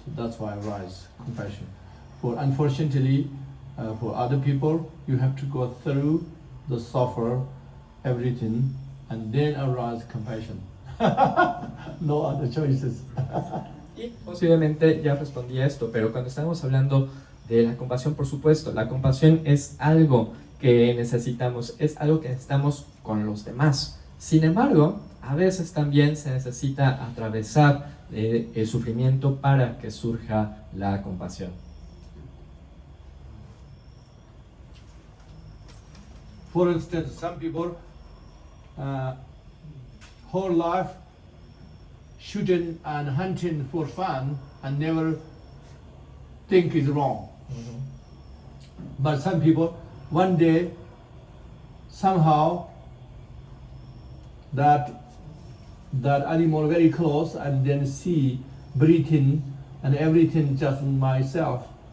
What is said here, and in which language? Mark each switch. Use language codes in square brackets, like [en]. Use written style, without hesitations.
[en] That's why I rise compassion. For unfortunately, for other people, you have to go through the suffer everything, and then arise compassion. No other choices. [es] Y posiblemente ya respondí a esto, pero cuando estamos hablando de la compasión, por supuesto, la compasión es algo que necesitamos, es algo que necesitamos con los demás. Sin embargo, a veces también se necesita atravesar el sufrimiento para que surja la compasión. [en] For instance, some people whole life shooting and hunting for fun and never think is wrong. But some people, one day, somehow, that animal very close, and then see, breathing, and everything just myself.